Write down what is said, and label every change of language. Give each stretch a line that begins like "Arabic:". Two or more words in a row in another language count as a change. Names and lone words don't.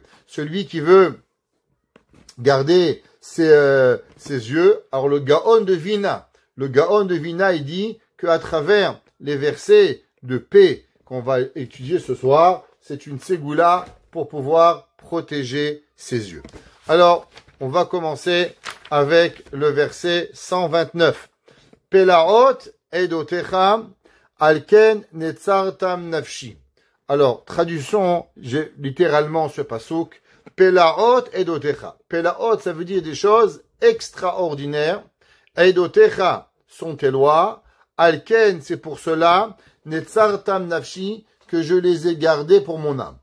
French: Celui qui veut garder ses yeux, alors le Gaon de Vina, il dit qu'à travers les versets de paix qu'on va étudier ce soir, c'est une ségoula pour pouvoir protéger ses yeux. Alors, on va commencer avec le verset 129.
Hebrew: פלאות עדותיך על כן נצרתם נפשי.
French: Alors, traduisons littéralement ce pasouk.
Hebrew: פלאות עדותיך.
French: Pelaot, ça veut dire des choses extraordinaires. Edotecha sont tes lois. Alken, c'est pour cela.
Hebrew: נצרתם נפשי,
French: que je les ai gardés pour mon âme.